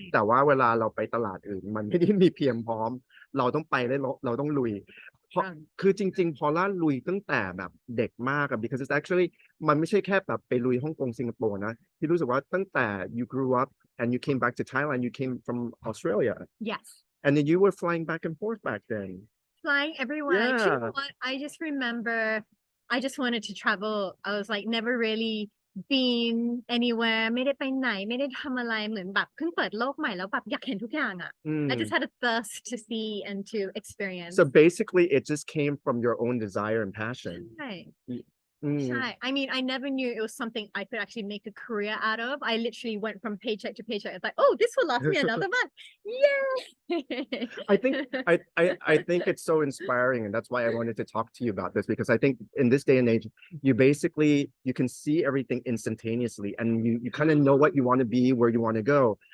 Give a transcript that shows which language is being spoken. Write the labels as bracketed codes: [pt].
[th] แต่ว่าเวลาเราไปตลาดอื่น มันไม่ได้มีเพียงพร้อม เราต้องไปและเราต้องลุย เพราะคือจริงๆพอล่าลุยตั้งแต่แบบเด็กมากอะ [en] because it's actually [th] มันไม่ใช่แค่แบบไปลุยฮ่องกงสิงคโปร์นะที่รู้สึกว่าตั้งแต่ [en] you grew up and you came back to Thailand you came from Australia yes and then you were flying back and forth back then flying everywhere. Yeah. Do you know what? I just remember I just wanted to travel. I was like never really been anywhere [th] ไม่ได้ไปไหนไม่ได้ทำอะไรเหมือนแบบเพิ่งเปิดโลกใหม่แล้วแบบอยากเห็นทุกอย่างอ่ะ [en] I just had a thirst to see and to experience. so basically it just came from your own desire and passion [th] ใช่ Mm. ใช่ [en] I mean I never knew it was something I could actually make a career out of. I literally went from paycheck to paycheck. It's like, oh, this will last me another month. Yay! I think it's so inspiring, and that's why I wanted to talk to you about this because I think in this day and age, you can see everything instantaneously, and you kind of know what you want to be, where you want to go.